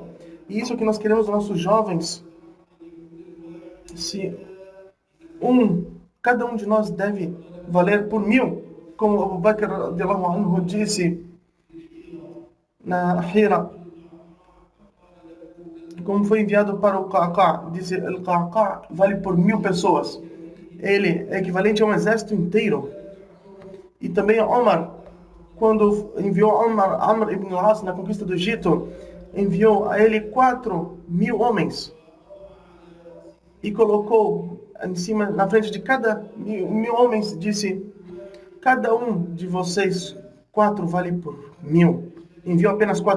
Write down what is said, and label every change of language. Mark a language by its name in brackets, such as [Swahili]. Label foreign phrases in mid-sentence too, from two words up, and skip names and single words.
[Portuguese] E isso que nós queremos dos nossos jovens. Cada um de nós deve valer por 1000, como Abu Bakr [Arabic] رضي الله عنه [Portuguese] disse na Hira, como foi enviado para o Qaqa, disse: o Qaqa vale por 1000 pessoas. Ele é equivalente a um exército inteiro. E também Omar, quando enviou Amr ibn al-As na conquista do Egito, enviou a ele 4000 homens e colocou em cima, na frente de cada 1000 homens, disse: cada um de vocês 4 vale por 1000.